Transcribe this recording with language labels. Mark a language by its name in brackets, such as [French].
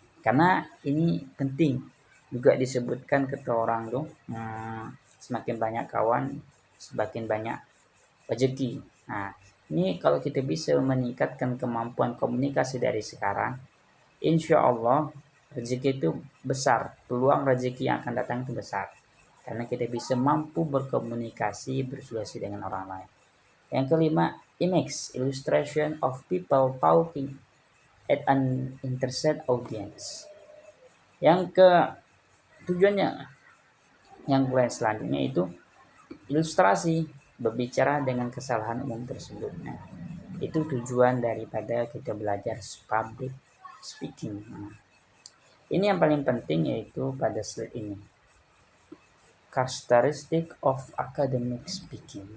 [Indonesian] Karena ini penting, juga disebutkan kata orang tuh, semakin banyak kawan, semakin banyak rezeki. Nah, ini kalau kita bisa meningkatkan kemampuan komunikasi dari sekarang, insya Allah rezeki itu besar, peluang rezeki yang akan datang itu besar. Karena kita bisa mampu berkomunikasi, bersuasi dengan orang lain. Yang kelima, [English] image, illustration of people talking at an interested audience. [Indonesian] Yang ke tujuannya, yang selanjutnya itu ilustrasi, berbicara dengan kesalahan umum tersebut. Itu tujuan daripada kita belajar public speaking. Ini yang paling penting yaitu pada slide ini. [English] Characteristic of academic speaking.